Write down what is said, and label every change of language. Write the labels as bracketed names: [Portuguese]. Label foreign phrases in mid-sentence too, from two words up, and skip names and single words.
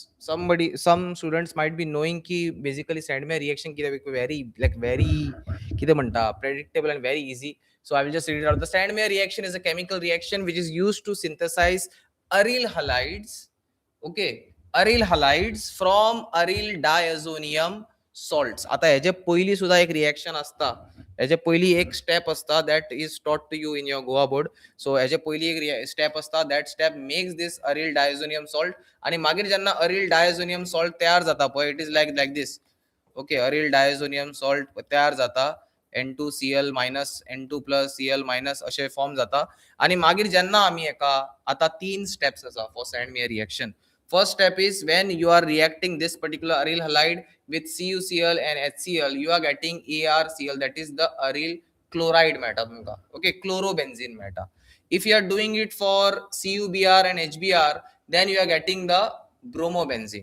[English] Some students might be knowing ki basically Sandmeyer reaction ki very [Konkani] किदें मानता [English] predictable and very easy. So I will just read it out. The Sandmeyer reaction is a chemical reaction which is used to synthesize aryl halides. Okay, aryl halides from aryl diazonium salts. [Konkani] आता हेजे पयली सुद्धा एक रिएक्शन असता. हेजे पयली एक स्टेप असता [English] that is taught to you in your Goa board. [Konkani] So हेजे पयली एक स्टेप असता. [English] That step makes this aryl diazonium salt. [Konkani] आणि मागीर जेन्ना [English] aryl diazonium salt [Konkani] तयार जाता पळय, [English] it is like this. Okay, aryl diazonium salt [Konkani] तयार जाता. [English] N2Cl minus N2 plus Cl minus [Konkani] असे फॉर्म जाता. आणि मागीर जेन्ना आम्ही एका आता 3 स्टेप्स आसा [English] for Sandmeyer reaction. First step is when you are reacting this particular aryl halide with CuCl and HCl, you are getting ArCl, that is the aryl chloride [Konkani] मेळटा तुमकां. [English] Okay, chlorobenzene meta. If you are doing it for CuBr and HBr, then you are getting the bromobenzene.